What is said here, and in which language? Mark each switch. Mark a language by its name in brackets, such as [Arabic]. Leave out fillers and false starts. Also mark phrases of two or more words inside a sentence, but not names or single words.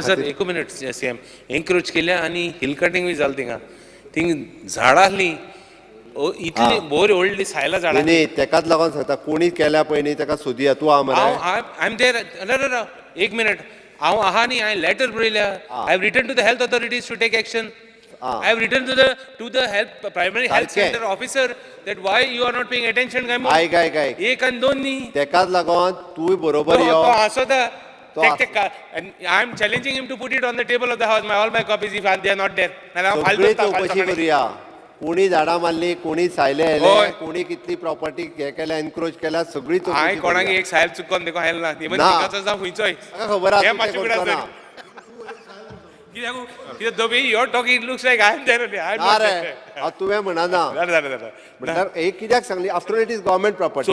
[Konkani] सर, एक मिनिट सीएम एनक्रोच केल्या आणि [English] hill cutting [Konkani] जालें थिंग झाडां आहली इतली बोर व्हडली सायला झाडां. न्ही, तेकाच लागून सांगता कोणी केल्या पळय न्ही तेका सोदया. तूं आहा मरे. [English] I am there. [Konkani] एक मिनिट, हांव आहा न्ही, हांवें लेटर बरयल्या. [English] I have written to the health authorities to take action. I have written to the primary health center officer that why you are not paying attention. [Konkani] काय एक आणि दोन नी तेकाच लागून तूं बरोबर यो. [English] I am challenging him to put it on the table of the house. All my copies if they are not there. [Konkani] सगळी चौकशी करूया. कोणी झाडां मारली, कोणी सायले आयले, कोणी कितली प्रॉपर्टी हे केल्या, एनक्रोच केल्या, सगळी चौकशी. हांवें कोणाक एक सायल चुकोवन देखो हेल ना. खंयचोय खबर आसा. तुवें म्हणना एक कित्याक सांगली [English] after it is government property.